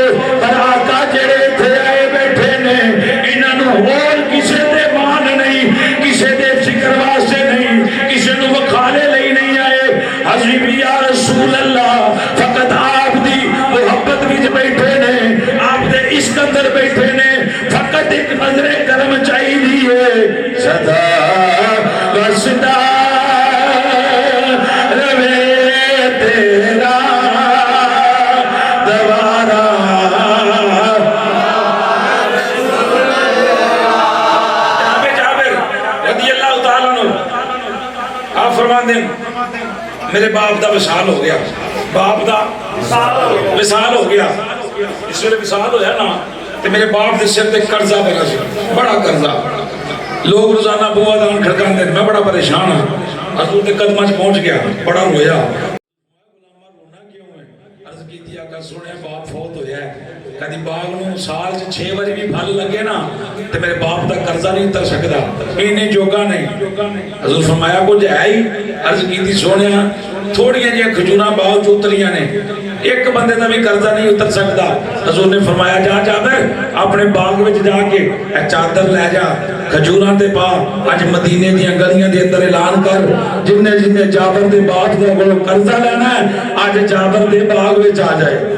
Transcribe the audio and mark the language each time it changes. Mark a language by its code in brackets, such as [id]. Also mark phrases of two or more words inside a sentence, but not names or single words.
[pa] پر آقا جیہڑے اتھے آئے بیٹھے نے انہاں نوں ہور کسے دے مان نہیں کسے دے ذکر واسطے نہیں کسے نوں وکھالے لئی نہیں آئے حاضی وی [ar] يا رسول الله [pa] فقط آپ دی محبت وچ بیٹھے نے آپ دے عشق اندر بیٹھے نے فقط اک نظر کرم چاہیدی سدا وسدا رہوے تیرا دوارا جابر [ar] رضي الله تعالى عنه [pa] آپ فرماندے ہیں میرے باپ دا وصال ہو گیا باپ دا وصال ہو گیا اس ویلے وصال ہویا نا تے میرے باپ دے سر تے قرضہ بنا سی بڑا قرضہ لوک روزانہ بوہا دان کھڑکاندے میں بڑا پریشان ہاں حضور دے قدماں چ پہنچ گیا بڑا رویا رونا کیوں ہے عرض کیتی آقا سنے باپ فوت ہویا ہے کدی باغ نوں سال چ 6 واری وی پھل لگے نا تے میرے باپ دا قرضہ نہیں اتر سکدا اینے جوگا نہیں حضور فرمایا کجھ ہے ہی عرض کیتی سوہنیا تھوڑیاں جیہیاں کھجوراں باغ چ اتریاں نے [ur] ایک بندے کا بھی قرضہ نہیں اتر سکتا [pa] حضور نے فرمایا جا جابر اپنے باغ میں جاکے چادر لے جا کھجوراں تے پا اج مدینے دی گلیاں دے اندر اعلان کر جنے جنے جابر دے باپ دے کولوں قرضہ لینا ہے اج جابر دے باغ میں آ جائے